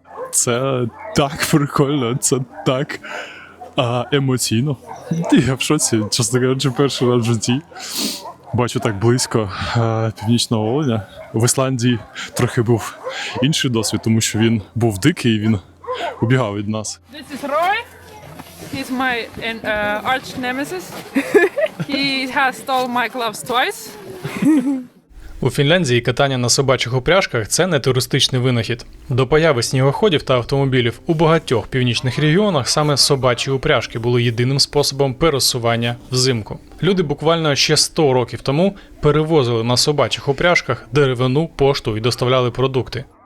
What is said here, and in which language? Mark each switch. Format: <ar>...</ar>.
<uk>Це так прикольно, це так емоційно. Я в шоці, чесно кажучи, перший раз в житті. Бачу так близько північного оленя. В Ісландії трохи був інший досвід, тому що він був дикий, він убігав від нас.</uk> <en>This is Roy. He's my arch nemesis. He has stole my gloves twice.</en> <uk>У Фінляндії катання на собачих упряжках – це не туристичний винахід. До появи снігоходів та автомобілів у багатьох північних регіонах саме собачі упряжки були єдиним способом пересування взимку. Люди буквально ще 100 років тому перевозили на собачих упряжках деревину, пошту і доставляли продукти.</uk>